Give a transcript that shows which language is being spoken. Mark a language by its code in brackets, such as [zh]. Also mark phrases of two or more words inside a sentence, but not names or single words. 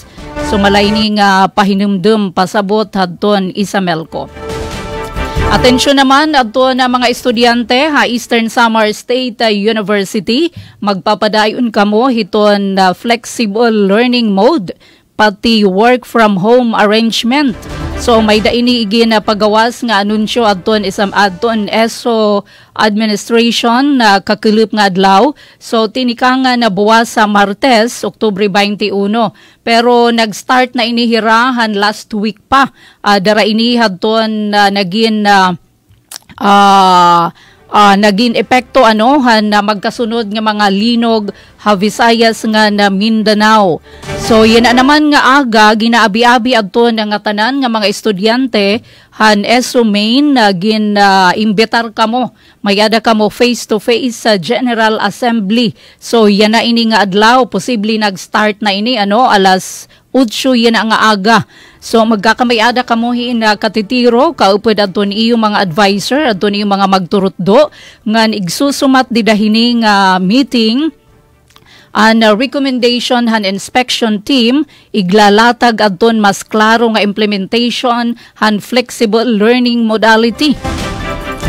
[war] So malayni nga pahinumdum pasabot hadton Isamelco. Atensyon naman adto na mga estudyante Eastern Samar State University, magpapadayon kamo hiton [en] flexible learning mode [war] pati [en] work from home arrangement. [war] So may daini igi na pagawas nga anunsyo adton ESO administration na kakulup nga adlaw. So tinikanga na buwas sa Martes, Oktubre 21. Pero nag-start na inihirahan [en] last week [war] pa. Dara ini hadton naging epekto na magkasunod nga mga linog Visayas nga na Mindanao. So yan naman nga aga ginaabi-abi adto nga tanan nga mga estudyante ESO main imbitar kamo mayada kamo [en] face to face [war] sa General Assembly. So yan na ini nga adlaw posible nag-start na ini alas 8 yan ang aga. So magkakamayada kamo katitiro kaupod adton iyo mga advisor adton iyo mga magturutdo nga igsusumat didahini nga meeting an [en] recommendation inspection team [war] iglalatag adton mas klaro nga implementation [en] flexible learning modality.